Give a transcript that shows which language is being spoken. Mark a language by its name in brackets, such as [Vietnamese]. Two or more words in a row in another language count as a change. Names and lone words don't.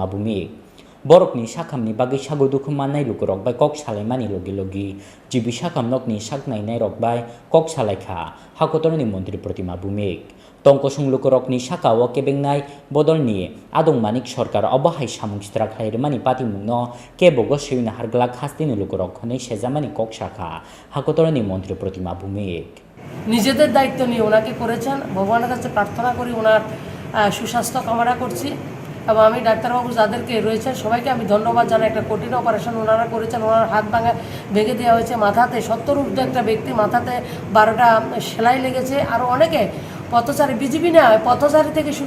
[Kok Borok] Bumik borokni sakhamni bagi sagudukhum mannai lukurok bai kok salaimani logi logi jibi sakhamnokni saknainai rok bai kok salaikha hakotorni mantri Protima Bumik tongkosung lukurokni sakao kebengnai bodolni adong manik sorkar obahai samungsitra khlairmani pati mungno kebogo seuna harglak hastini lukurok khonei sejamani kok shakha hakotorni mantri Protima Bumik [Bangla] নিজেদের দায়িত্ব নিয়ে ওনাকে করেছেন ভগবানের কাছে প্রার্থনা করি ওনার সুস্বাস্থ্য কামনা করছি এবং আমি ডাক্তারবাবু যাদেরকে রয়েছেন সবাইকে আমি ধন্যবাদ জানাই একটা কঠিন অপারেশন ওনারা করেছেন ওনার হাত ভেঙে দেওয়া হয়েছে মাথাতে 70 ঊর্ধ্ব একটা ব্যক্তি মাথাতে 12টা সেলাই লেগেছে আরও অনেকে পথচারী বিজেপি না পথচারী থেকে শুরু